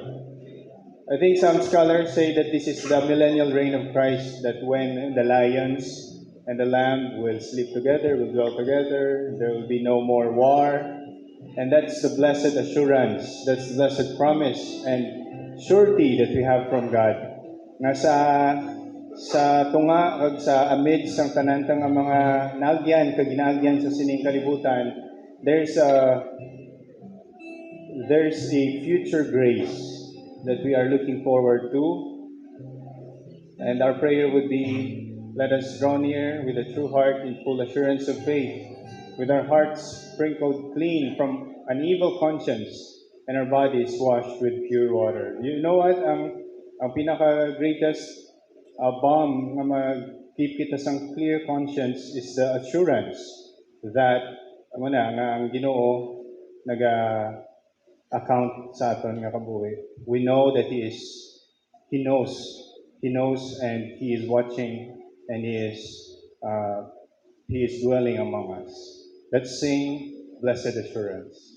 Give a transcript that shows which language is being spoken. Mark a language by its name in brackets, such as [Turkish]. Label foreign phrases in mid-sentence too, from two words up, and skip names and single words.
[English] I think some scholars say that this is the millennial reign of Christ, that when the lions and the lamb will sleep together, will dwell together, there will be no more war. And that's the blessed assurance, that's the blessed promise and surety that we have from God. [Hiligaynon] Sa tunga kag sa amid sang tanantang ang mga naagyan kag ginaagyan sa sining kalibutan, [English] there's a future grace that we are looking forward to. And our prayer would be, let us draw near with a true heart in full assurance of faith, with our hearts sprinkled clean from an evil conscience and our bodies washed with pure water. You know what? [Hiligaynon] Ang pinaka- [English] greatest balm [Hiligaynon] na mag-keep kita sang [English] clear conscience is the assurance that [Hiligaynon] ang Ginoo naga-account sa aton nga kabuhi. [English] We know that He knows and He is watching and He is dwelling among us. Let's sing Blessed Assurance.